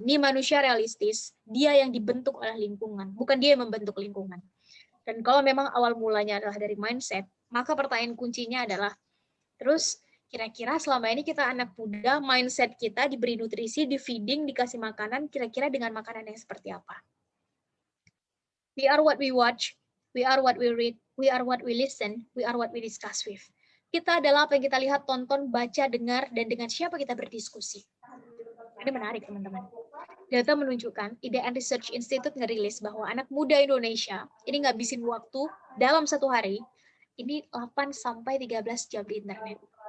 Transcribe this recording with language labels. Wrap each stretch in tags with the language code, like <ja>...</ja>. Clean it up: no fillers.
<id>Ini manusia realistis, dia yang dibentuk oleh lingkungan, bukan dia yang membentuk lingkungan. Dan kalau memang awal mulanya adalah dari mindset, maka pertanyaan kuncinya adalah, terus kira-kira selama ini kita anak muda, mindset kita diberi nutrisi, di feeding, dikasih makanan, kira-kira dengan makanan yang seperti apa?</id> <en>We are what we watch, we are what we read, we are what we listen, we are what we discuss with.</en> <id>Kita adalah apa yang kita lihat, tonton, baca, dengar, dan dengan siapa kita berdiskusi. Ini menarik, teman-teman. Data menunjukkan, IDN Research Institute ngerilis bahwa anak muda Indonesia ini ngabisin waktu dalam satu hari, ini 8-13 jam di internet.</id>